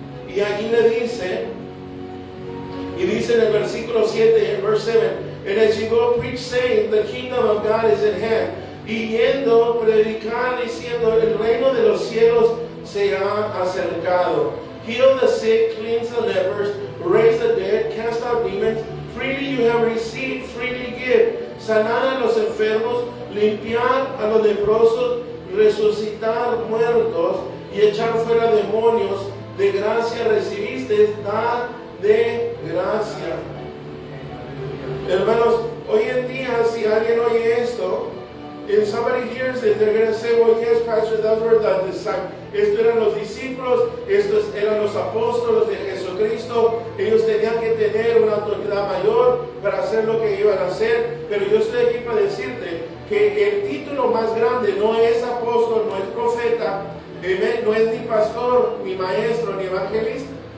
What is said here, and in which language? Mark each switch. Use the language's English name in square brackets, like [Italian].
[Spanish] Y allí le dice, en el versículo 7, [English] en verse 7, and as you go preach saying, the kingdom of God is at hand. [Spanish] Y yendo, predicar diciendo, el reino de los cielos se ha acercado. [English] Heal the sick, cleanse the lepers, raise the dead, cast out demons. Freely you have received, freely give. [Spanish] Sanar a los enfermos, limpiar a los leprosos, resucitar muertos y echar fuera demonios. De gracia recibiste, da de gracia. Hermanos, hoy en día, si alguien oye esto, [English] if somebody hears it, they're going to say, well, yes, Pastor, those were the disciples. [Spanish] Estos eran los discípulos, estos eran los apóstoles de Jesucristo. Ellos tenían que tener una autoridad mayor para hacer lo que iban a hacer. Pero yo estoy aquí para decirte que el título más grande no es apóstol, no es profeta, no es ni pastor, ni maestro, ni evangelista.